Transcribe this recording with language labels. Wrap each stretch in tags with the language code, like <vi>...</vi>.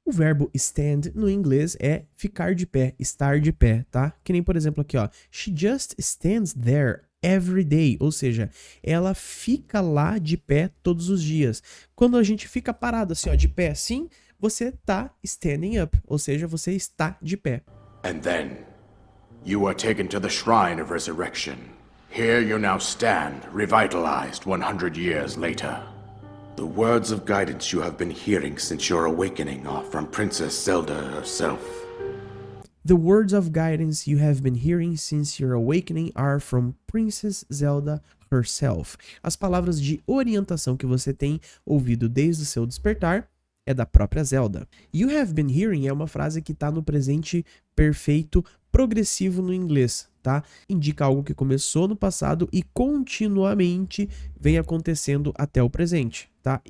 <pt>O verbo stand no inglês é ficar de pé, estar de pé, tá? Que nem, por exemplo, aqui, ó.</pt> <en>She just stands there every day,</en> <pt>ou seja, ela fica lá de pé todos os dias. Quando a gente fica parado assim, ó, de pé assim, você tá</pt> <en>standing up,</en> <pt>ou seja, você está de pé.</pt> <en>And then, you were taken to the Shrine of Resurrection. Here you now stand, revitalized 100 years later. The words of guidance you have been hearing since your awakening are from Princess Zelda herself. The words of guidance you have been hearing since your awakening are from Princess Zelda herself.</en> <pt>As palavras de orientação que você tem ouvido desde o seu despertar é da própria Zelda.</pt> <en>You have been hearing</en> <pt>é uma frase que está no presente perfeito progressivo no inglês, tá? Indica algo que começou no passado e continuamente vem acontecendo até o presente, tá?</pt>